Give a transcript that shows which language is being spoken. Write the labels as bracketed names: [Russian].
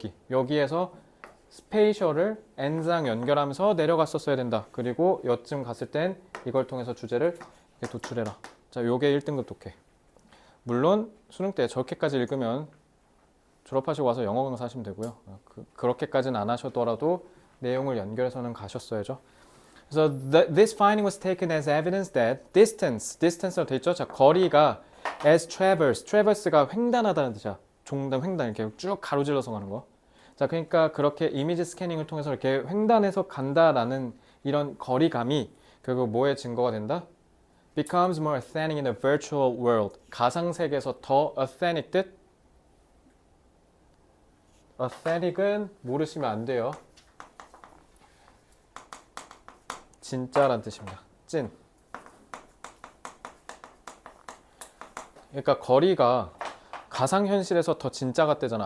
[Korean] 여기에서 스페이셜을 n상 연결하면서 내려갔었어야 된다. 그리고 여쯤 갔을 땐 이걸 통해서 주제를 이렇게 도출해라. 자, 요게 1등급 독해. 물론 수능 때 저렇게까지 읽으면 졸업하시고 와서 영어 강사 하시면 되고요. 그렇게까지는 안 하셨더라도 내용을 연결해서는 가셨어야죠. [English] 그래서 this finding was taken as evidence that distance로 [Korean] 돼 있죠. 자, 거리가 [English] as traverse가 [Korean] 횡단하다는 뜻이야. 횡단 이렇게 쭉 가로질러서 가는 거. 자, 그러니까 그렇게 이미지 스캐닝을 통해서 이렇게 횡단해서 간다라는 이런 거리감이 결국 뭐의 증거가 된다? [English] becomes more authentic in the virtual world. [Korean] 가상 세계에서 더 authentic 뜻? authentic은 모르시면 안 돼요. 진짜란 뜻입니다. 찐. 그러니까 거리가 가상현실에서 더 진짜 같대잖아.